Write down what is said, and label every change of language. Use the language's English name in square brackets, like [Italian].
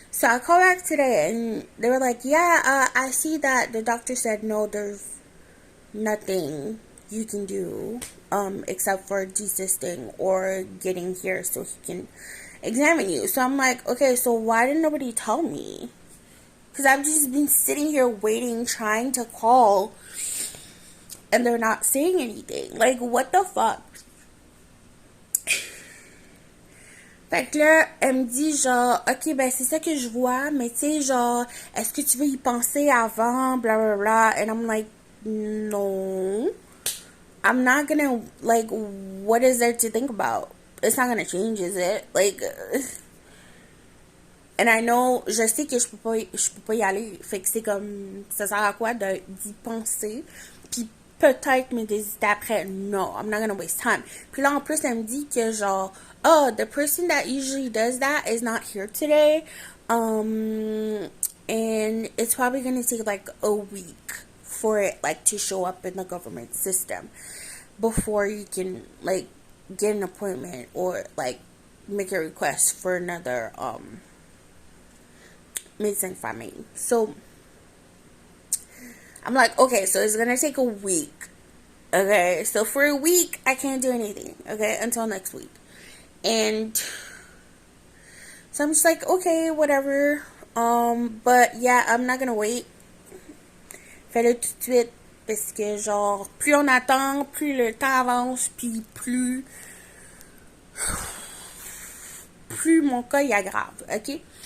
[English] So I called back today, and they were like, yeah, I see that the doctor said no, there's nothing you can do except for desisting or getting here so he can examine you. So I'm like, okay, so why didn't nobody tell me? Because I've just been sitting here waiting, trying to call, and they're not saying anything. Like, what the fuck? [French] Fait que là, elle me dit genre, ok, ben c'est ça que je vois, mais tu sais, genre, est-ce que tu veux y penser avant, blah, blah, blah. [English] And I'm like, no. I'm not gonna, like, what is there to think about? It's not gonna change, is it? Like, and I know, [French] je sais que je peux pas y aller. Fait que c'est comme, ça sert à quoi d'y penser? Puis peut-être me désiter après. [English] No, I'm not gonna waste time. [French] Puis là, en plus, elle me dit que genre, [English] oh, the person that usually does that is not here today. And it's probably gonna take like a week for it like to show up in the government system before you can like get an appointment or like make a request for another [French] médecin de famille. [English] So I'm like, okay, so it's gonna take a week. Okay, so for a week I can't do anything, okay, until next week. And so I'm just like, okay, whatever. But yeah, I'm not gonna wait. [French] Fais-le tout de suite. Parce que genre, plus on attend, plus le temps avance, puis plus mon cas y aggrave, ok?